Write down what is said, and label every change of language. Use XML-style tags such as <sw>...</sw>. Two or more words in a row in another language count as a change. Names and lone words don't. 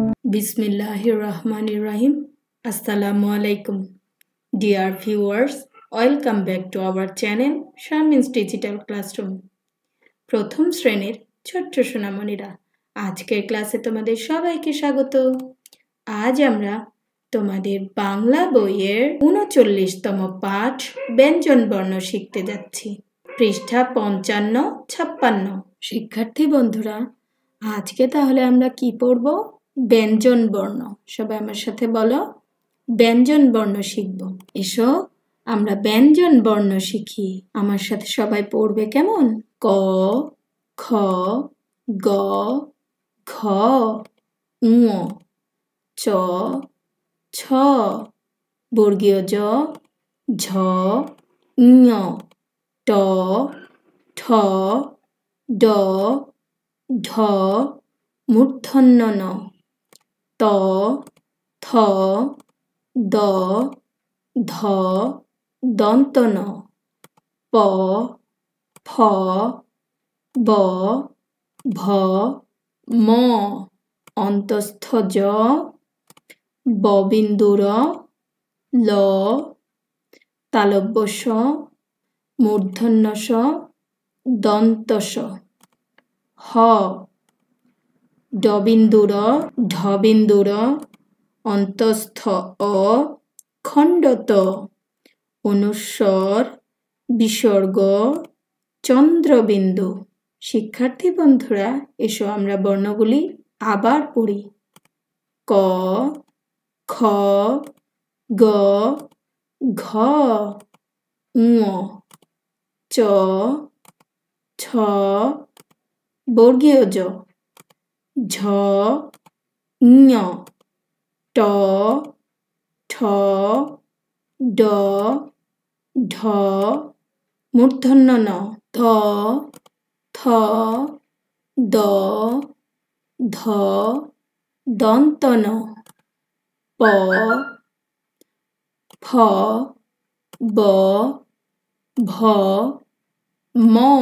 <ar>Bismillahirrahmanirrahim. السلام عليكم.</ar> <en>Dear viewers, welcome back to our channel Sharmin's Digital Classroom.</en> <bn>প্রথম শ্রেণীর ছোট্ট সোনামণিরা, আজকের ক্লাসে তোমাদের সবাইকে স্বাগত। আজ আমরা তোমাদের বাংলা বইয়ের ৩৯তম পাঠ ব্যঞ্জন বর্ণ শিখতে যাচ্ছি। পৃষ্ঠা ৫৫-৫৬। শিক্ষার্থী বন্ধুরা, আজকে তাহলে আমরা কি পড়ব? ব্যঞ্জন বর্ণ। সবাই আমার সাথে বলো, ব্যঞ্জন বর্ণ শিখব। এসো আমরা ব্যঞ্জন বর্ণ শিখি। আমার সাথে সবাই পড়বে কেমন? ক, খ, গ, ঘ, ঙ, চ, ছ, বর্গীয় জ, ঝ, ঞ, ট, ঠ, ড, ঢ, মূর্ধন্য ণ, ত, থ, দ, ধ, দন্ত ন, প, ফ, ব, ভ, ম, অন্তস্থ জ, ববিন্দু র, ল, তালব্য স, মূর্ধন্য স, দন্ত স, হ, ডবিন্দু র, ঢবিন্দু র, অন্তস্থ অ, খণ্ডত, অনুস্বর, বিসর্গ, চন্দ্রবিন্দু। শিক্ষার্থী বন্ধুরা, এসো আমরা বর্ণগুলি আবার পড়ি। ক, খ, গ, ঘ, ঙ, চ, ছ, বর্গীয় জ, ঝ, ঞ, ট, ঠ, ড, ঢ, মূর্ধন্য ণ, ধ, থ, দ, ধ, দন্ত ন, প, ফ, ব, ভ, ম,</bn>